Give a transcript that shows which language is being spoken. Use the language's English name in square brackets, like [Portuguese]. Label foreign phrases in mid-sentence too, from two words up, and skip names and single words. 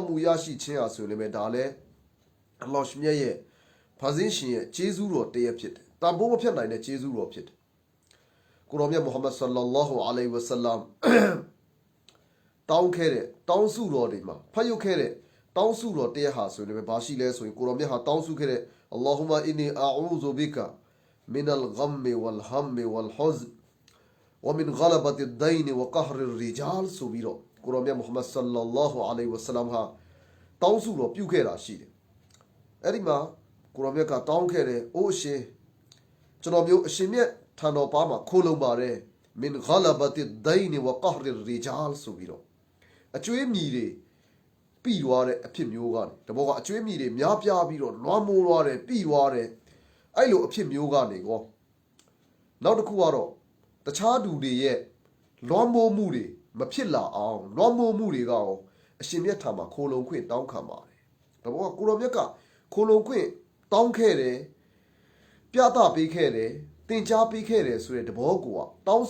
[Burmese] မှုရရှိခြင်းဟာဆိုရင်လည်းဒါလည်းအလ္လာဟ်မြတ်ရဲ့ဖန်ဆင်းရှင်ရဲ့ကျေးဇူးတော်တည်းဖြစ်တယ်တန်ဖိုးမဖြတ်နိုင်တဲ့ကျေးဇူးတော်ဖြစ်တယ်ကိုတော်မြတ်မုဟမ္မဒ်ဆလ္လာလာဟူအလိုင်ဝါဆလမ်တောင်းခဲ့တဲ့တောင်းစုတော်တွေမှာဖတ်ရုပ်ခဲ့တဲ့တောင်းစုတော်တရားဟာဆိုရင်လည်းဘာရှိလဲဆိုရင်ကိုတော်မြတ်ဟာတောင်းစုခဲ့တဲ့ [Arabic] اللهم إني أعوذ بك من الغم والهم والحزن ومن غلبة الدين وقهر الرجال [Burmese] ဆိုပြီးတော့ကိုတော်မြတ်မုဟမ္မဒ်ဆလ္လာလာဟူအလိုင်ဝါဆလမ်ဟာတောင်းစုတော်ပြုခဲ့တာရှိတယ် အဲ့ဒီမှာကိုတော်မြတ်ကတောင်းခဲ့တယ်အိုးအရှင်ကျွန်တော်မျိုးအရှင်မြတ်ထံတော်ပါမှာခိုးလုံပါတယ် [Arabic] من غلبة الدين وقهر الرجال [Burmese] ဆိုပြီးတော့အကျွေးမြည်တွေပြီးသွားတဲ့အဖြစ်မျိုးကနေတဘောကအကျွေးမြည်တွေများပြားပြီးတော့လွှမ်းမိုးသွားတယ်ပြီးသွားတယ်အဲ့လိုအဖြစ်မျိုးကနေကောနောက်တစ်ခုကတော့တခြားသူတွေရဲ့လွှမ်း မိုးမှုတွေမဖြစ်လာအောင်လွှမ်းမိုးမှုတွေကရောအရှင်မြတ်ထံမှာခိုလုံခွင့်တောင်းခံပါတယ်တဘောကကိုတော်မြတ်ကခိုလုံခွင့်တောင်းခဲ့တယ်ပြသပေးခဲ့တယ်တင် जा ပေးခဲ့တယ်ဆိုတဲ့တဘောကတောင်းစု